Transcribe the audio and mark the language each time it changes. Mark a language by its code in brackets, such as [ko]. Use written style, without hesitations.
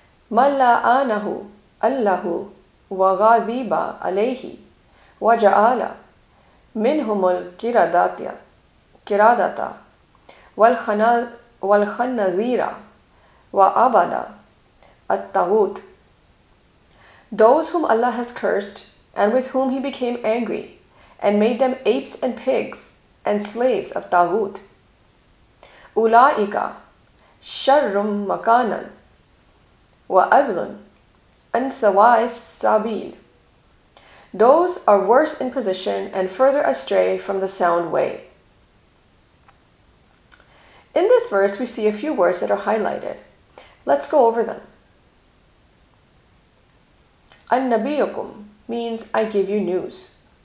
[ar] مَنْ لَعَنَهُ اللَّهُ وَغَضِبَ عَلَيْهِ وَجَعَلَ مِنْهُمُ الْقِرَدَةَ وَالْخَنَّزِيرَ وَعَبَدَ الطَّاغُوتَ. [en] Those whom Allah has cursed and with whom He became angry and made them apes and pigs and slaves of Taghut. [ar] أُولَئِكَ شَرٌّ مَكَانًا وَأَضَلُّ عَنْ سَوَاءِ السَّبِيلِ. [en] Those are worse in position and further astray from the sound way. In this verse, we see a few words that are highlighted. Let's go over them. An-nabiyukum means I give you news.